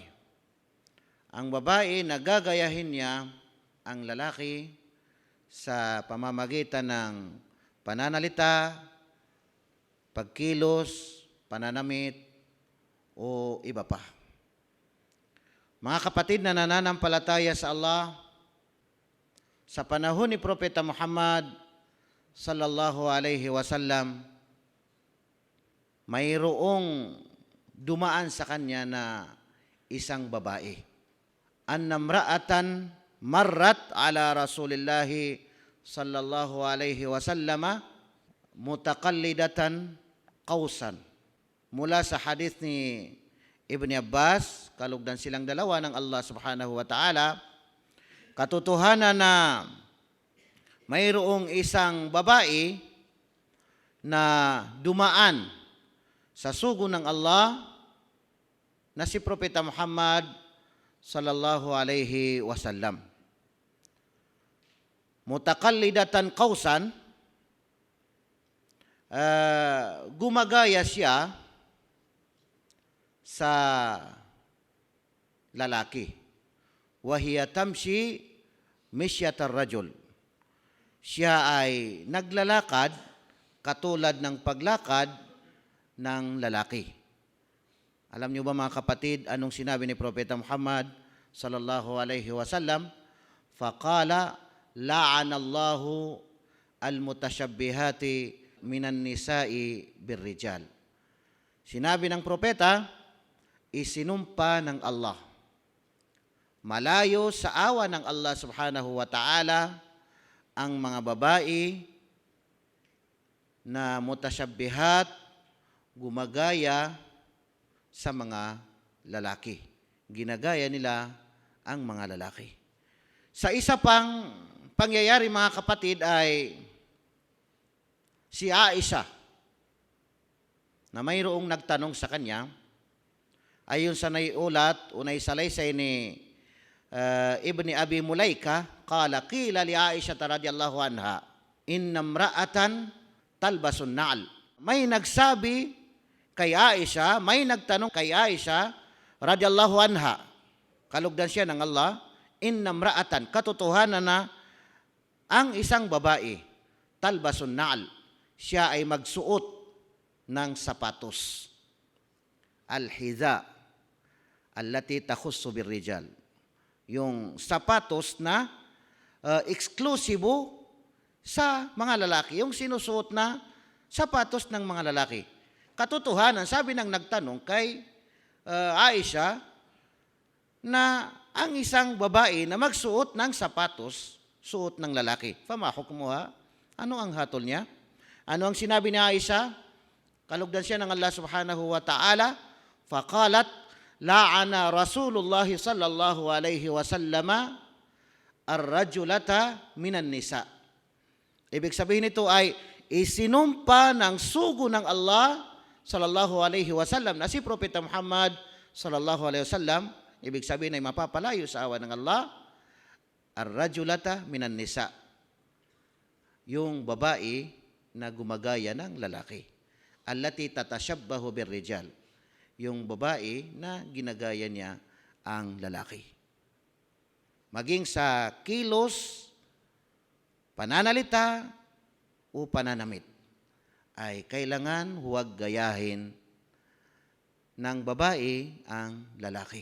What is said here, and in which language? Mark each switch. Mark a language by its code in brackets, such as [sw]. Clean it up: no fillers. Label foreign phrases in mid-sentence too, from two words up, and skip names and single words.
[tl] Ang babae, nagagayahin niya ang lalaki sa pamamagitan ng pananalita, pagkilos, pananamit, o iba pa. Mga kapatid na nananampalataya sa Allah, sa panahon ni Propeta Muhammad [ar] صلى الله عليه وسلم, [tl] mayroong dumaan sa kanya na isang babae. [ar] أن امرأة مرت على رسول الله صلى الله عليه وسلم متقلدة قوسا. [tl] Mula sa hadith ni Ibn Abbas, kalugdan silang dalawa ng Allah [ar] سبحانه وتعالى, [tl] katotohanan na mayroong isang babae na dumaan sa sugo ng Allah na si Propeta Muhammad [ar] صلى الله عليه وسلم. متقلدة قوسا, [tl] gumagaya siya sa lalaki. [ar] وهي تمشي مشية الرجل. [tl] Siya ay naglalakad katulad ng paglakad ng lalaki. Alam niyo ba, mga kapatid, anong sinabi ni Propeta Muhammad [ar] صلى الله عليه وسلم? فقال لعن الله المتشبهات من النساء بالرجال. [tl] Sinabi ng propeta, isinumpa ng Allah, malayo sa awa ng Allah [ar] سبحانه وتعالى [tl] ang mga babae na mutashabbihat, gumagaya sa mga lalaki. Ginagaya nila ang mga lalaki. Sa isa pang pangyayari, mga kapatid, ay si Aisha, na mayroong nagtanong sa kanya, ayon sa naiulat o naisalaysay ni Ibni Abi Mulaika, [ar] قال قيل لعائشة رضي الله عنها إن امرأة تلبس النعل. [tl] May nagsabi kay Aisha, may nagtanong kay Aisha [ar] رضي الله عنها, [tl] kalugdan siya ng Allah, [ar] إن امرأة, [tl] katotohanan na ang isang babae, [ar] تلبس النعل, [tl] siya ay magsuot ng sapatos. [ar] الحذاء التي تخص بالرجال. [tl] Yung sapatos na eksklusibo sa mga lalaki. Yung sinusuot na sapatos ng mga lalaki. Katotohanan, sabi ng nagtanong kay Aisha, na ang isang babae na magsuot ng sapatos, suot ng lalaki. [ar] فما حكمها? [tl] Ano ang hatol niya? Ano ang sinabi ni Aisha? Kalugdan siya ng Allah [ar] سبحانه وتعالى فقالت لعن رسول الله صلى الله عليه وسلم الرجلة من النساء. [tl] Ibig sabihin nito ay isinumpa ng sugo ng Allah [ar] صلى الله عليه وسلم [tl] na si Propeta Muhammad [ar] صلى الله عليه وسلم, [tl] ibig sabihin ay mapapalayo sa awa ng Allah, [ar] الرجلة من النساء, [tl] yung babae na gumagaya ng lalaki. [ar] التي تتشبه بالرجال, [tl] yung babae na ginagaya niya ang lalaki. Maging sa kilos, pananalita, o pananamit, ay kailangan huwag gayahin ng babae ang lalaki.